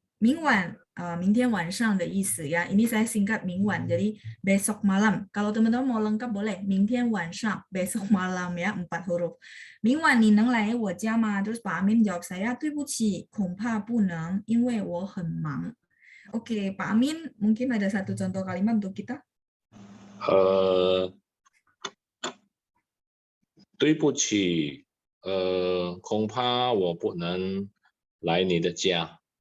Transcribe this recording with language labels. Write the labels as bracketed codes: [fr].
[zh] 明晚, 明天晚上的意思ya. [id] Ini saya singkat [zh] 明晚, [id] jadi besok malam. Kalau teman-teman mau lengkap boleh [zh] 明天晚上, [id] besok malam ya, 4 huruf. [zh] 明晚你能来我家吗? [id] Terus Pak Amin jawab saya, [zh] 对不起，恐怕不能，因为我很忙. [id] Oke, Pak Amin, mungkin ada satu contoh kalimat untuk kita. [zh] 对不起，恐怕我不能来你的家。